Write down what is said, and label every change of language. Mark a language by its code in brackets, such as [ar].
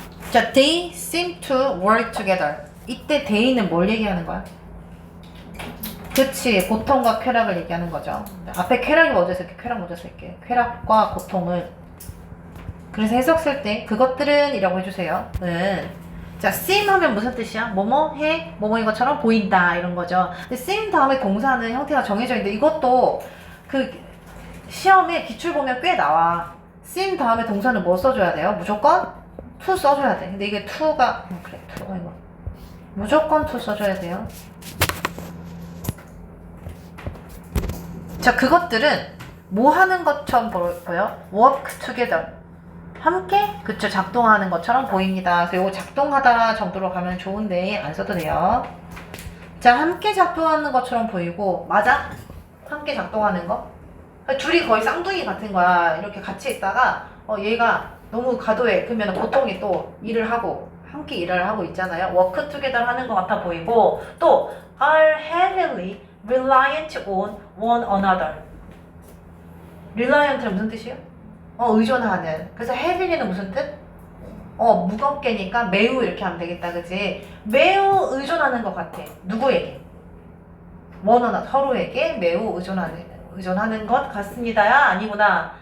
[en] 자, they seem to work together. [ko] 이때 they는 뭘 얘기하는 거야? 그치, 고통과 쾌락을 얘기하는 거죠. 앞에 쾌락이 먼저 쓸게, 쾌락 먼저 쓸게. 쾌락과 고통을. 그래서 해석 쓸 때 그것들은 이라고 해주세요. 자, seem 하면 무슨 뜻이야? 뭐뭐 해? 뭐뭐인 것처럼 보인다 이런 거죠. 근데 seem 다음에 동사는 형태가 정해져 있는데 이것도 그 시험에 기출 보면 꽤 나와. seem 다음에 동사는 뭐 써줘야 돼요? 무조건 to 써줘야 돼. 근데 이게 to가 그래, to가 이거 무조건 to 써줘야 돼요. 자, 그것들은 뭐 하는 것처럼 보여? [en] work together. 함께? [ko] 그쵸, 작동하는 것처럼 보입니다. 그래서 이거 작동하다 정도로 가면 좋은데 안 써도 돼요. 자, 함께 작동하는 것처럼 보이고, 맞아? 함께 작동하는 거? 둘이 거의 쌍둥이 같은 거야. 이렇게 같이 있다가 얘가 너무 과도해. 그러면 보통이 또 일을 하고 함께 일을 하고 있잖아요. [en] work together [ko] 하는 것 같아 보이고, 또 [en] are heavily reliant on one another. [ko] reliant는 무슨 뜻이에요? 의존하는. 그래서 heavily는 무슨 뜻? 무겁게니까 매우 이렇게 하면 되겠다, 그지? 매우 의존하는 것 같아. 누구에게? [en] one another, [ko] 서로에게 매우 의존하는 것 같습니다야? 아니구나.